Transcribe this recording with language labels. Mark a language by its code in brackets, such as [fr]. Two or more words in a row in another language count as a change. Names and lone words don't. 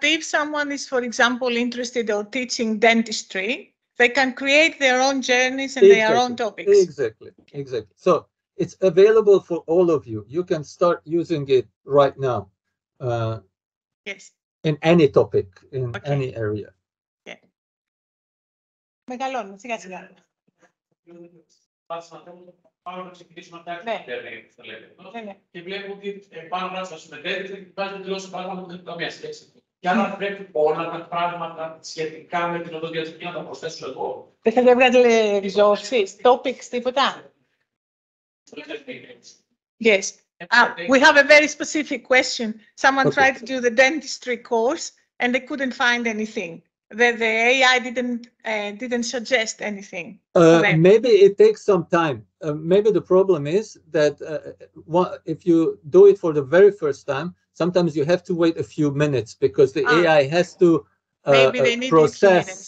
[el] if someone is, for example, interested in teaching dentistry, they can create their own journeys and their own topics. Exactly. So it's available for all of you. You can start using it right now. Yes. In any topic, in any area. Yeah. Μεγαλώνουμε, σιγά σιγά. Πάμε να ξεκινήσουμε να φτιάξουμε και βλέπω ότι πάνω να σας μετέφερε βάζει δηλώσει πράγματα που δεν έχουν καμία σχέση. Και άρα πρέπει όλα τα πράγματα σχετικά με την οδοντιατρική να τα προσθέσω εγώ. Δεν θα βγάλετε [en] resources, topics, [el] τίποτα. [en] Yes. We have a very specific question. Someone tried to do the dentistry course and they couldn't find anything. The AI didn't suggest anything. Maybe it takes some time. Maybe the problem is that if you do it for the very first time, sometimes you have to wait a few minutes because the AI has to process.